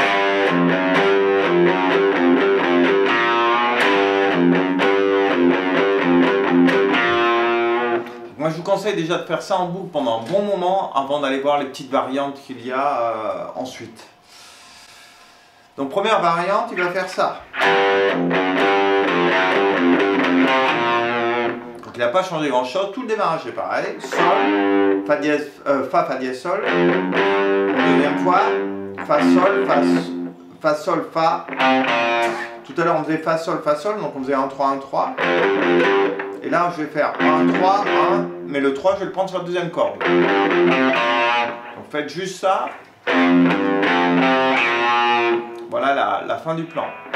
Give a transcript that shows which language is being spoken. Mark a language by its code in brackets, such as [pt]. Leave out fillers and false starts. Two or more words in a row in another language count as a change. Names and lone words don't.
[fr] Moi je vous conseille déjà de faire ça en boucle pendant un bon moment avant d'aller voir les petites variantes qu'il y a ensuite. Donc première variante, il va faire ça. Donc il n'a pas changé grand chose, tout le démarrage est pareil. Sol, fa dièse, fa, fa dièse, sol. Deuxième fois, fa, sol, fa, sol, fa. Tout à l'heure on faisait fa, sol, donc on faisait 1, 3, 1, 3. Et là je vais faire 1, 3, 1, mais le 3 je vais le prendre sur la deuxième corde. Donc faites juste ça. Voilà la fin du plan.